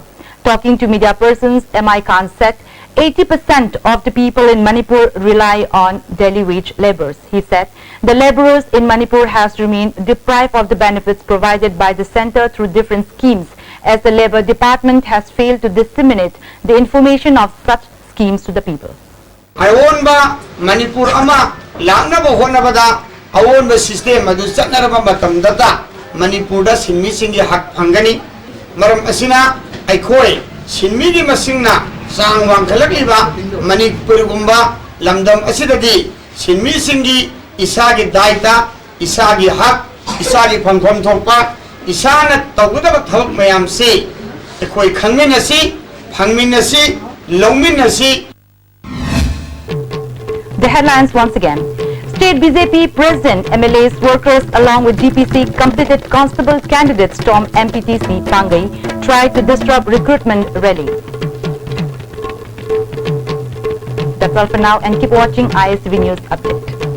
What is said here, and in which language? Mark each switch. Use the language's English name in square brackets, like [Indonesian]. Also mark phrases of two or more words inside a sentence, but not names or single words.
[English] Talking to media persons, M.I. Khan said 80% of the people in Manipur rely on daily wage labours. He said the labourers in Manipur has remained deprived of the benefits provided by the centre through different schemes, as the Labour Department has failed to disseminate the information of such schemes to the people. [Manipuri] Aonba Manipur ama langnaba honabada aonba system adu chatnaraba matam data Manipur da sinmi singi hak phangani maram asina aikhoi sinmi gi masingna sang wangkhalakliba Manipur gumba lamdam asidadi sinmi singi isagi daita isagi hak isagi phangkhom thokpa isana tawgudaba thabak mayam se ekhoi khangminasi phangminasi longminasi. [English] The headlines once again. State BJP President, MLAs, workers along with DPC completed constable candidates storm MPTC Pangai tried to disrupt recruitment rally. That's all for now and keep watching ISTV News Update.